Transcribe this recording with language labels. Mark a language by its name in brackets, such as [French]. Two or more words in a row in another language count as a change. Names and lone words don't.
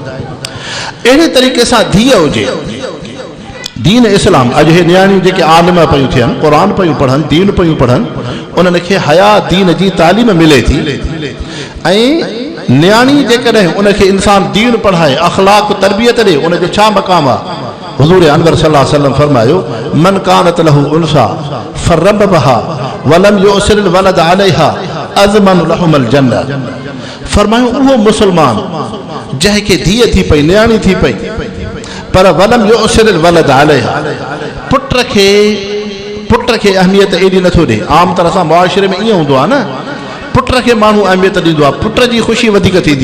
[Sindhi] अहिड़े तरीक़े सां धीअ हुजे। दीन इस्लाम अॼु हे नियाणियूं जेके आलिम पियूं थियनि, क़ुरान पियूं पढ़नि, दीन पियूं पढ़नि, उन्हनि खे हया दीन जी तालीम मिले थी। ऐं नियाणी जेकॾहिं उनखे इंसान दीन पढ़ाए, अख़लाक तरबियत ॾे, उनजो छा मक़ाम आहे? हुज़ूर अनवर [Arabic] صلى الله عليه وسلم फरमायो من كانت له أنثى فرباها ولم يؤثر ولد عليها أدخله الجنة. [Sindhi] फरमायो उहो मुसलमान जंहिंखे धीअ थी पई, नियाणी थी पई, पर [Arabic] ولم يؤثر ولد عليها, [Sindhi] पुट खे पुट खे अहमियत एॾी नथो ॾे। आम तरह सां मुआशिरे में ईअं हूंदो आहे न, पुट खे माण्हू अहमियत ॾींदो आहे, पुट जी ख़ुशी वधीक थींदी आहे।